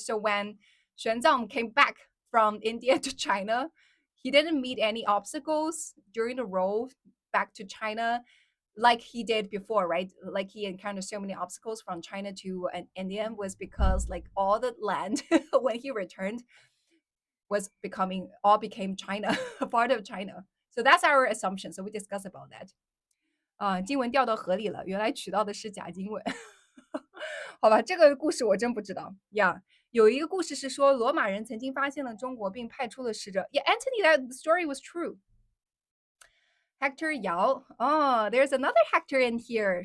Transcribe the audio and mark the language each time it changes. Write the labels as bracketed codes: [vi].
[en] So when Xuanzang came back from India to China, he didn't meet any obstacles during the road back to China like he did before, right? Like he encountered so many obstacles from China to India was because like all the land when he returned became China, a part of China. So that's our assumption. So we discuss about that. [zh] 经文掉到河里了，原来取到的是假经文。好吧，这个故事我真不知道呀。有一个故事是说，罗马人曾经发现了中国，并派出了使者。 [en] Yeah, Anthony, that story was true. Hector Yao. Oh, there's another Hector in here.